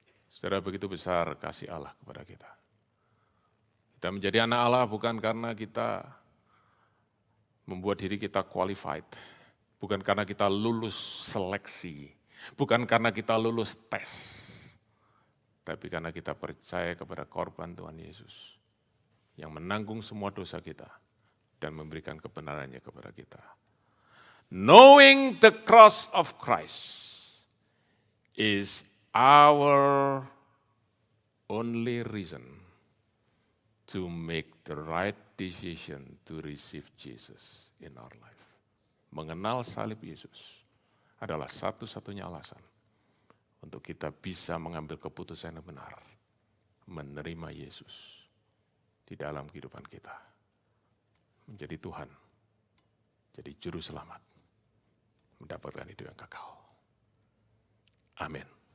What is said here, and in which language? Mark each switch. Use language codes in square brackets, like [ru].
[id] Saudara, begitu besar kasih Allah kepada kita. Kita menjadi anak Allah bukan karena kita membuat diri kita qualified, bukan karena kita lulus seleksi, bukan karena kita lulus tes, tapi karena kita percaya kepada korban Tuhan Yesus yang menanggung semua dosa kita dan memberikan kebenarannya kepada kita. [en] Knowing the cross of Christ is our only reason to make the right decision to receive Jesus in our life. [id] Mengenal salib Yesus adalah satu-satunya alasan untuk kita bisa mengambil keputusan yang benar, menerima Yesus di dalam kehidupan kita, menjadi Tuhan, jadi juru selamat, mendapatkan hidup yang kekal. Amin.